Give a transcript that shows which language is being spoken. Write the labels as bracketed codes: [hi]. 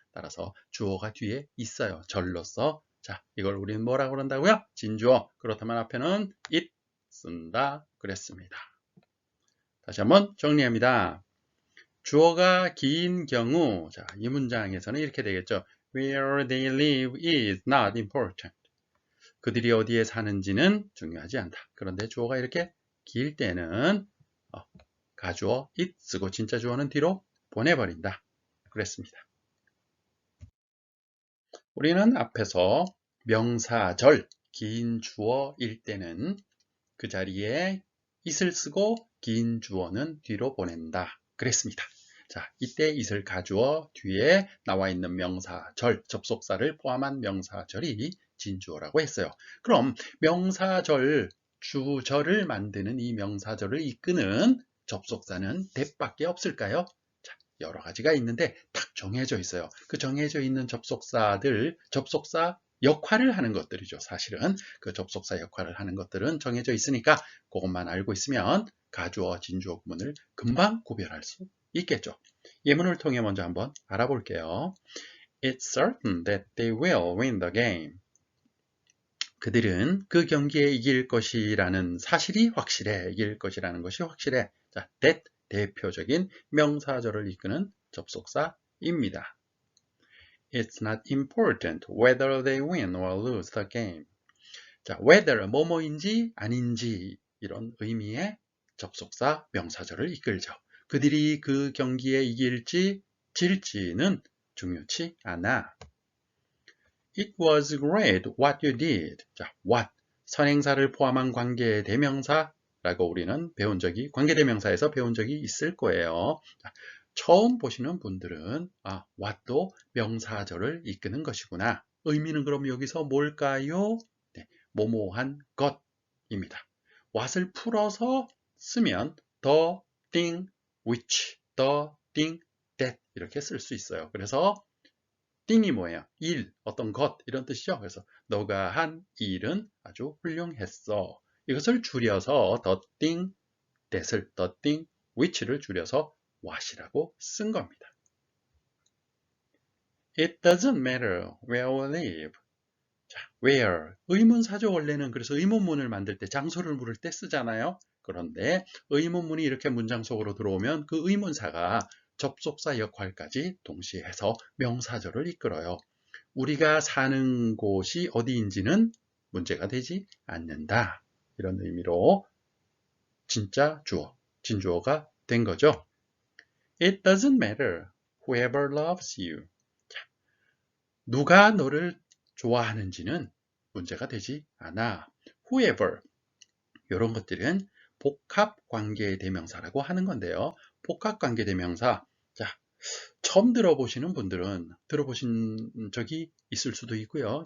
[ko] 따라서 주어가 뒤에 있어요. 절로서. 자, 이걸 우리는 뭐라고 그런다고요? 진주어. 그렇다면 앞에는 it 쓴다 그랬습니다. 다시 한번 정리합니다. 주어가 긴 경우, 자, 이 문장에서는 이렇게 되겠죠. [en] Where they live is not important. [ko] 그들이 어디에 사는지는 중요하지 않다. 그런데 주어가 이렇게 길 때는 가주어 it 쓰고 진짜 주어는 뒤로 보내버린다. 그랬습니다. 우리는 앞에서 명사절, 긴 주어일 때는 그 자리에 it을 쓰고 긴 주어는 뒤로 보낸다. 그랬습니다. 자, 이때 it을 가주어 뒤에 나와 있는 명사절, 접속사를 포함한 명사절이 진주어라고 했어요. 그럼 명사절, 주절을 만드는 이 명사절을 이끄는 접속사는 that밖에 없을까요? 자, 여러 가지가 있는데 딱 정해져 있어요. 그 정해져 있는 접속사들, 접속사 역할을 하는 것들이죠. 사실은 그 접속사 역할을 하는 것들은 정해져 있으니까 그것만 알고 있으면 가주어, 진주어 구문을 금방 구별할 수 있겠죠. 예문을 통해 먼저 한번 알아볼게요. [en] It's certain that they will win the game. [ko] 그들은 그 경기에 이길 것이라는 사실이 확실해. 이길 것이라는 것이 확실해. 자, that 대표적인 명사절을 이끄는 접속사입니다. [en] It's not important whether they win or lose the game. [ko] 자, whether 뭐뭐인지 아닌지 이런 의미의 접속사 명사절을 이끌죠. 그들이 그 경기에 이길지 질지는 중요치 않아. [en] It was great what you did. [ko] 자, what 선행사를 포함한 관계 대명사라고 우리는 배운 적이 관계대명사에서 배운 적이 있을 거예요. 자, 처음 보시는 분들은 what도 명사절을 이끄는 것이구나. 의미는 그럼 여기서 뭘까요? 네, 뭐뭐한 것입니다. what을 풀어서 쓰면 [en] the thing which, the thing that [ko] 이렇게 쓸 수 있어요. 그래서 thing이 뭐예요? 일, 어떤 것 이런 뜻이죠. 그래서 너가 한 일은 아주 훌륭했어. 이것을 줄여서 [en] the thing that [ko] 을 [en] the thing which [ko] 를 줄여서 what이라고 쓴 겁니다. [en] It doesn't matter where we live. [ko] 자, where 의문사죠. 원래는 그래서 의문문을 만들 때 장소를 물을 때 쓰잖아요. 그런데 의문문이 이렇게 문장 속으로 들어오면 그 의문사가 접속사 역할까지 동시에 해서 명사절을 이끌어요. 우리가 사는 곳이 어디인지는 문제가 되지 않는다. 이런 의미로 진짜 주어, 진주어가 된 거죠. [en] It doesn't matter whoever loves you. [ko] 자, 누가 너를 좋아하는지는 문제가 되지 않아. whoever 이런 것들은 복합관계대명사라고 하는 건데요. 복합관계대명사, 자, 처음 들어보시는 분들은 들어보신 적이 있을 수도 있고요.